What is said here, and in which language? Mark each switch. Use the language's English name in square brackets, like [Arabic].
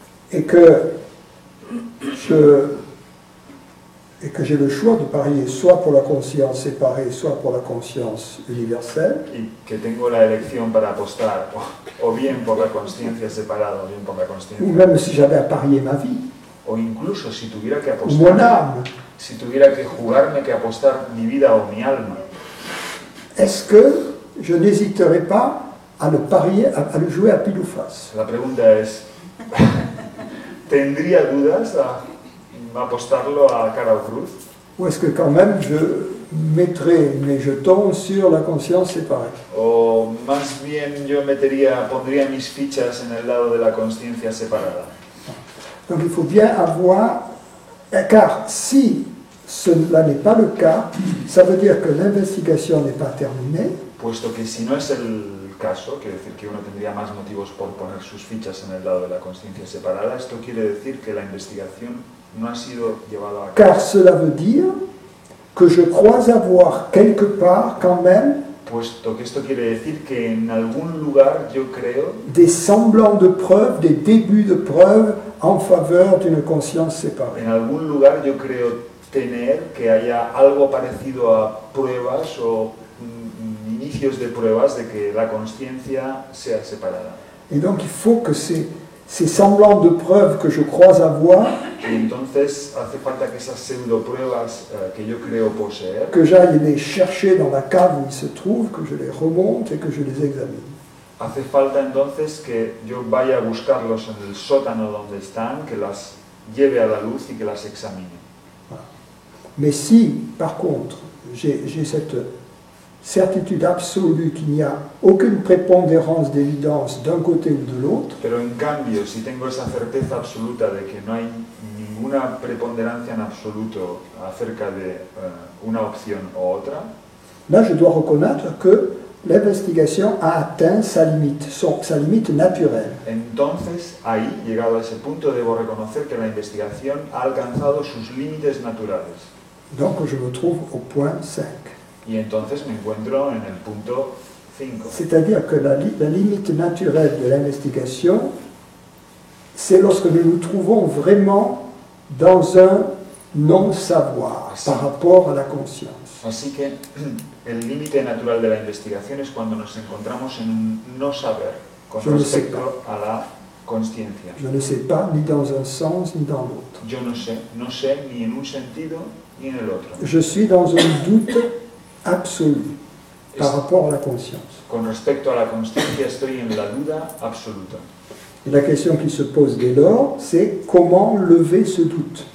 [French] et que j'ai le choix de parier soit pour la conscience séparée, soit pour la conscience universelle, [Spanish] y que tengo la elección para apostar o bien por la conciencia separada o bien por la [French] ou [Spanish] conciencia, [French] même si j'avais à parier ma vie, [Spanish] o incluso si tuviera que [French] ou mon [Spanish] apostar, [French] âme, [Spanish] si tuviera que jugarme que apostar mi vida o mi alma, [French] est-ce que je n'hésiterais pas à le parier, à le jouer à pile ou face? [Spanish] la pregunta es, ¿tendría dudas a apostarlo a cara o cruz? [French] Ou est-ce que quand même je mettrais mes jetons sur la conscience séparée? [Spanish] O más bien yo pondría mis fichas en el lado de la conciencia separada. [French] Donc il faut bien avoir, car si cela n'est pas le cas, ça veut dire que l'investigation n'est pas terminée, [Spanish] Puesto que si no es el caso, quiere decir que uno tendría más motivos por poner sus fichas en el lado de la conciencia separada, esto quiere decir que la investigación no ha sido llevada a cabo. [French] car cela veut dire que je crois avoir quelque part quand même [Spanish] Puesto que esto quiere decir que en algún lugar yo creo [French] des semblants de preuves, des débuts de preuves en faveur d'une conscience séparée. [Spanish] En algún lugar yo creo tener que haya algo parecido a pruebas o inicios de pruebas de que la conciencia sea separada. [French] Et donc il faut que ces ces semblants de preuves que je crois avoir, [Spanish] Y entonces hace falta que esas pseudopruebas que yo creo poseer, [French] que j'aille les chercher dans la cave où ils se trouvent, que je les remonte et que je les examine. [Spanish] hace falta entonces que yo vaya a buscarlos en el sótano donde están, que las lleve a la luz y que las examine. [French] Mais si, par contre, j'ai cette certitude absolue qu'il n'y a aucune prépondérance d'évidence d'un côté ou de l'autre, [Spanish] Pero en cambio, si tengo esa certeza absoluta de que no hay ninguna preponderancia en absoluto acerca de una opción o otra, [French] là je dois reconnaître que l'investigation a atteint sa limite naturelle. [Spanish] entonces ahí, llegado a ese punto, debo reconocer que la investigación ha alcanzado sus límites naturales. [French] Donc je me trouve au point 5. [Spanish] Y entonces me encuentro en el punto 5. [French] C'est-à-dire que la limite naturelle de l'investigation, c'est lorsque nous nous trouvons vraiment dans un non-savoir par rapport à la conscience. [Spanish] Así que el límite natural de la investigación es cuando nos encontramos en un no saber con Yo no sé. respecto a la consciencia. [French] Je ne sais pas ni dans un sens ni dans l'autre. [Spanish] Yo no sé ni en un sentido ni en el otro. [French] Je suis dans un doute absolu par rapport à la conscience. [Spanish] Con respecto a la consciencia estoy en la duda absoluta. [French] Et la question qui se pose dès lors, c'est comment lever ce doute.